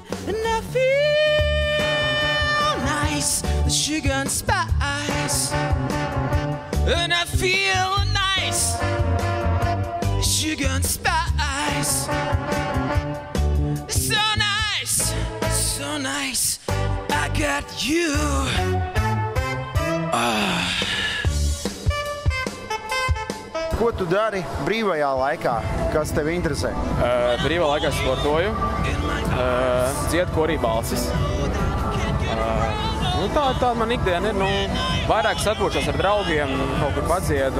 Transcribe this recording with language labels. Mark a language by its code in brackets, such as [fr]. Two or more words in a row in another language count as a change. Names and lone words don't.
[en] And I feel nice, the sugar and spice. And I feel nice, sugar and spice. So nice, so nice, I got you. [lv] Ko tu dari brīvajā laikā? Kas tev interesē? Brīvā laikā sportoju, dziedu korī balsis. Tāda man ikdiena ir, vairāk satvošos ar draugiem, kaut kur padziedu.